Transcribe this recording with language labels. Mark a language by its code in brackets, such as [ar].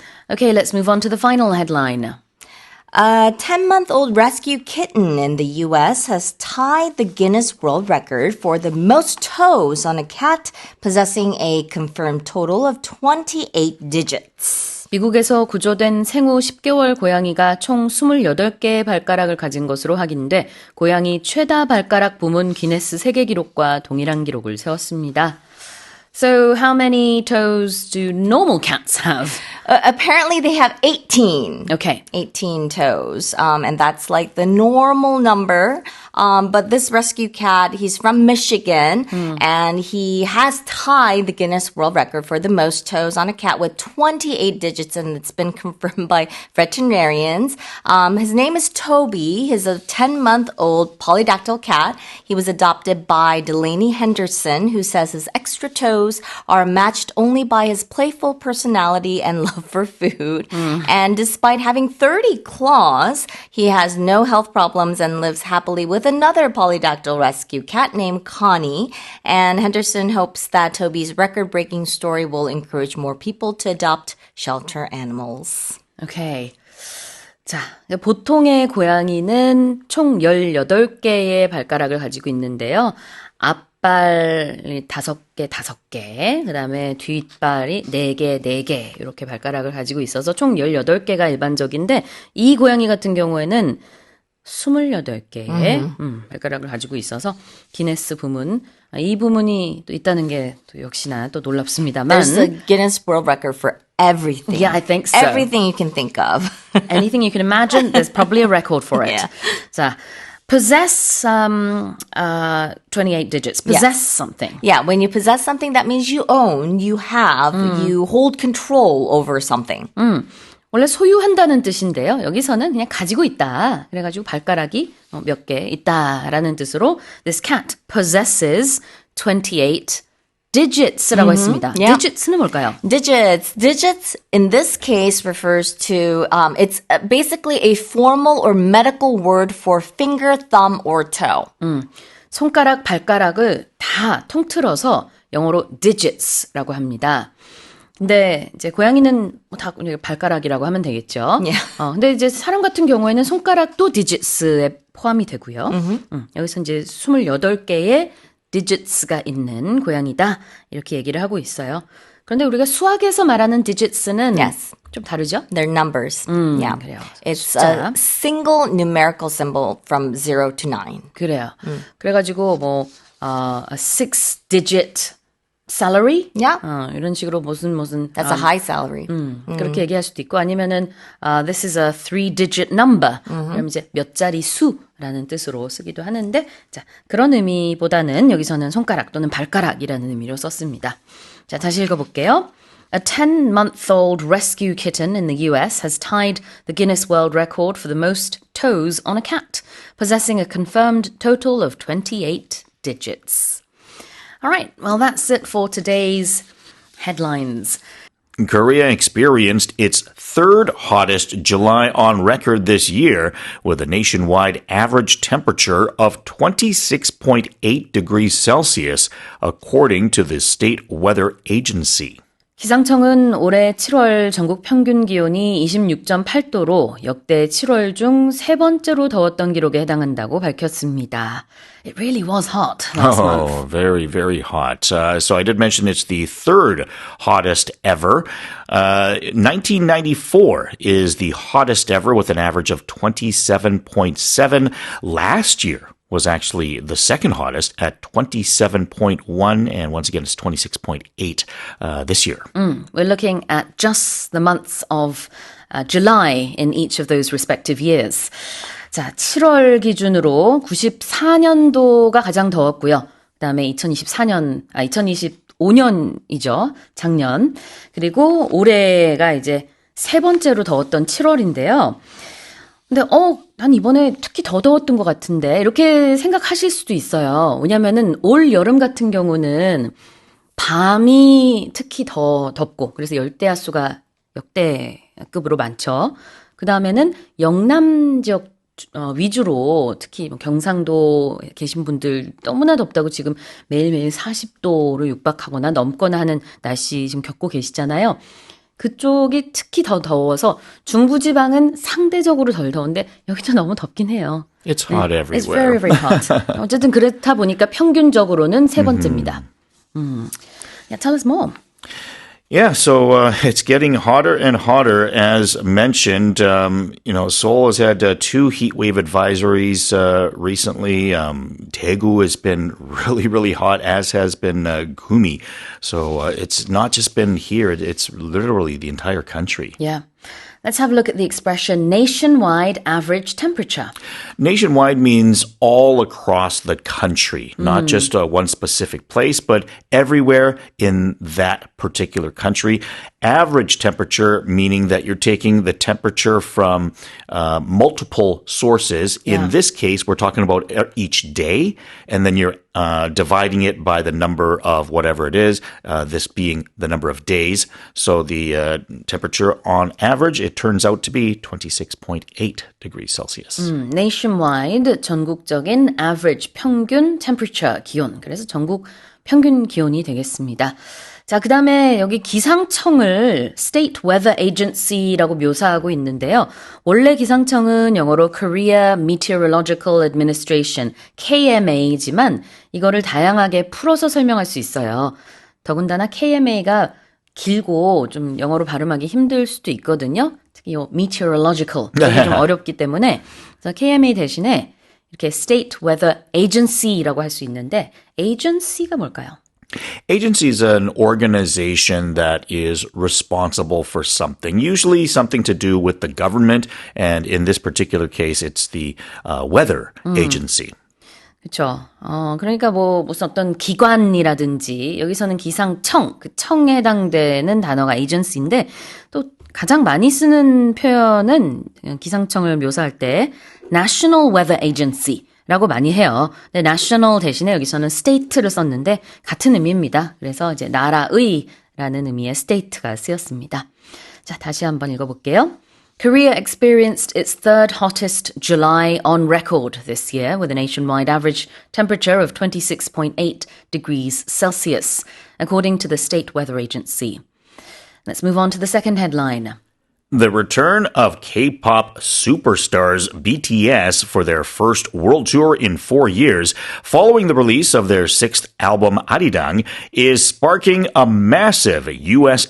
[en] Okay, let's move on to the final headline. A 10-month-old rescue kitten in the U.S. has tied the Guinness World Record for the most toes on a cat, possessing a confirmed total of 28 digits. [ko] 미국에서 구조된 생후 10개월 고양이가 총 28개의 발가락을 가진 것으로 확인돼 고양이 최다 발가락 부문 기네스 세계 기록과 동일한 기록을 세웠습니다. [en] So how many toes do normal cats have? Apparently they have 18. Okay. 18 toes. And that's like the normal number. But this rescue cat, he's from Michigan, and he has tied the Guinness World Record for the most toes on a cat with 28 digits, and it's been confirmed by veterinarians. His name is Toby. He's a 10-month-old polydactyl cat. He was adopted by Delaney Henderson, who says his extra toes are matched only by his playful personality and love for food. And despite having 30 claws, he has no health problems and lives happily with another polydactyl rescue cat named Connie. And Henderson hopes that Toby's record-breaking story will encourage more people to adopt shelter animals. Okay. [ko] 자, 보통의 고양이는 총 18개의 발가락을 가지고 있는데요. 앞발이 5개, 그 다음에 뒷발이 4개, 이렇게 발가락을 가지고 있어서 총 18개가 일반적인데, 이 고양이 같은 경우에는 28개의 발가락을 가지고 있어서 기네스 부문, 이 부문이 또 있다는 게 또 역시나 또 놀랍습니다만. [en] There's a Guinness World Record for everything. Yeah, I think so. Everything you can think of. Anything you can imagine, there's probably a record for it. Yeah. 자, possess 28 digits. Possess something. Yeah, when you possess something, that means you own, you have, you hold control over something. [ko] 원래 소유한다는 뜻인데요. 여기서는 그냥 가지고 있다. 그래가지고 발가락이 몇 개 있다라는 뜻으로 [en] this cat possesses 28 digits [ko] 라고 했습니다. [en] Yeah. [ko] digits는 뭘까요? [en] Digits. Digits in this case refers to, it's basically a formal or medical word for finger, thumb, or toe. [ko] 손가락, 발가락을 다 통틀어서 영어로 digits라고 합니다. 근데 이제 고양이는 뭐다 발가락이라고 하면 되겠죠. [en] Yeah. [ko] 근데 이제 사람 같은 경우에는 손가락도 digits에 포함이 되고요. 여기서 이제 28개의 digits가 있는 고양이다. 이렇게 얘기를 하고 있어요. 그런데 우리가 수학에서 말하는 digits는 [en] Yes. [ko] 좀 다르죠? [en] They're numbers. Yeah. [ko] 그래요. [en] It's [ko] 숫자. [en] a single numerical symbol from 0 to 9. [ko] 그래요. 그래가지고 뭐 [en] a 6-digit salary? Yeah. [ko] 이런 식으로 무슨 [en] That's a high salary. [ko] 그렇게 얘기할 수도 있고 아니면은 [en] this is a 3-digit number. [ko] 그럼 이제 몇 자리 수라는 뜻으로 쓰기도 하는데 자, 그런 의미보다는 여기서는 손가락 또는 발가락이라는 의미로 썼습니다. 자, 다시 읽어볼게요. [en] A 10-month-old rescue kitten in the US has tied the Guinness World Record for the most toes on a cat, possessing a confirmed total of 28 digits. All right, well, that's it for today's headlines. Korea experienced its third hottest July on record this year with a nationwide average temperature of 26.8 degrees Celsius, according to the State Weather Agency. [ko] 기상청은 올해 7월 전국 평균 기온이 26.8도로 역대 7월 중 세 번째로 더웠던 기록에 해당한다고 밝혔습니다. [en] It really was hot last month. Oh, very, very hot. So I did mention it's the third hottest ever. 1994 is the hottest ever with an average of 27.7. Last year was actually the second hottest at 27.1, and once again, it's 26.8 this year. We're looking at just the months of July in each of those respective years. [ko] 자, 7월 기준으로 94년도가 가장 더웠고요. 그다음에 2025년이죠. 작년. 그리고 올해가 이제 세 번째로 더웠던 7월인데요. 근데 난 이번에 특히 더 더웠던 것 같은데 이렇게 생각하실 수도 있어요. 왜냐면은 올 여름 같은 경우는 밤이 특히 더 덥고 그래서 열대야수가 역대급으로 많죠. 그 다음에는 영남 지역 위주로 특히 뭐 경상도 계신 분들 너무나 덥다고 지금 매일매일 40도로 육박하거나 넘거나 하는 날씨 지금 겪고 계시잖아요. 그쪽이 특히 더 더워서 중부지방은 상대적으로 덜 더운데 여기도 너무 덥긴 해요. [en] It's hot everywhere. It's very, very hot. [ko] 어쨌든 그렇다 보니까 평균적으로는 세 번째입니다. [en] Yeah, tell us more. Yeah, so it's getting hotter and hotter, as mentioned. Seoul has had 2 heat wave advisories recently. Daegu has been really, really hot, as has been Gumi. So it's not just been here, it's literally the entire country. Yeah. Let's have a look at the expression nationwide average temperature. Nationwide means all across the country, not just one specific place, but everywhere in that particular country. Average temperature, meaning that you're taking the temperature from multiple sources. In this case, we're talking about each day, and then you're dividing it by the number of whatever it is, this being the number of days. So the temperature on average, it turns out to be 26.8 degrees Celsius. Nationwide, [ko] 전국적인 [en] average, [ko] 평균 [en] temperature, [ko] 기온. 그래서 전국 평균 기온이 되겠습니다. 자, 그 다음에 여기 기상청을 State Weather Agency라고 묘사하고 있는데요. 원래 기상청은 영어로 Korea Meteorological Administration, KMA지만 이거를 다양하게 풀어서 설명할 수 있어요. 더군다나 KMA가 길고 좀 영어로 발음하기 힘들 수도 있거든요. 특히 이 meteorological, 이게 좀 어렵기 때문에 그래서 KMA 대신에 이렇게 State Weather Agency라고 할 수 있는데 agency가 뭘까요? [en] Agency is an organization that is responsible for something, usually something to do with the government, and in this particular case, it's the weather agency. [ko] 그렇죠. 그러니까 무슨 어떤 기관이라든지 여기서는 기상청, 그 청에 해당되는 단어가 agency인데 또 가장 많이 쓰는 표현은 기상청을 묘사할 때 National Weather Agency 라고 많이 해요. 근데 national 대신에 여기서는 state를 썼는데 같은 의미입니다. 그래서 이제 나라의라는 의미의 state가 쓰였습니다. 자, 다시 한번 읽어볼게요. [en] Korea experienced its third hottest July on record this year with a nationwide average temperature of 26.8 degrees Celsius, according to the State Weather Agency. Let's move on to the second headline. The return of K-pop superstars BTS for their first world tour in 4 years, following the release of their sixth album Arirang, is sparking a massive U.S.